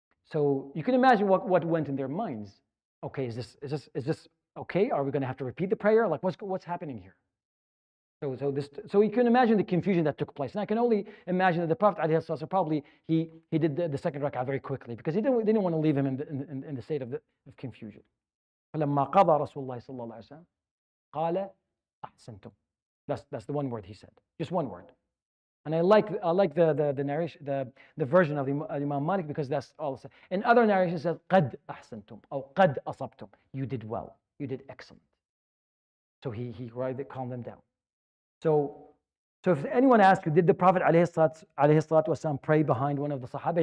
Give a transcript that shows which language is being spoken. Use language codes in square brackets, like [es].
[en] So you can imagine what went in their minds. Okay, is this okay? Are we going to have to repeat the prayer? Like what's happening here? So you can imagine the confusion that took place, and I can only imagine that the Prophet probably he did the second rak'ah very quickly, because they didn't want to leave him in the state of confusion. [ar] فلما قضى رسول الله صلى الله عليه وسلم قال أحسنتم. [en] That's the one word he said, just one word. And I like the narration, the version of Imam Malik, because that's all it said. In other narrations, it says [ar] قد أحسنتم [en] or [ar] قد أصبتم. [en] You did well, you did excellent. So he calmed them down. So if anyone asks you, did the Prophet ﷺ pray behind one of the Sahaba?